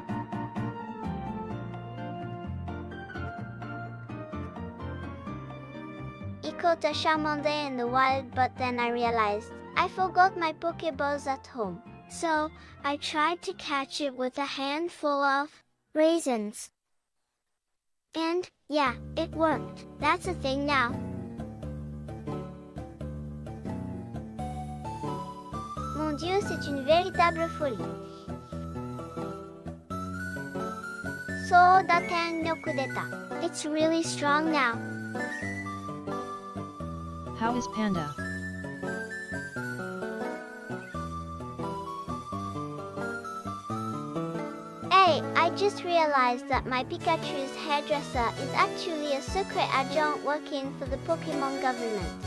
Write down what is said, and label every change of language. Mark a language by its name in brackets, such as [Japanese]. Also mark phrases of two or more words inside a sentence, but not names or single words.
[English] Caught a Charmander in the wild, but then I realized I forgot my Pokeballs at home. So, I tried to catch it with a handful of raisins. And, yeah, it worked. That's a thing now. [French] Mon Dieu, c'est une véritable folie. [English] So, [Japanese] 打点力出た. [English] It's really strong now. How is Panda? Hey, I just realized that my Pikachu's hairdresser is actually a secret agent working for the Pokemon government.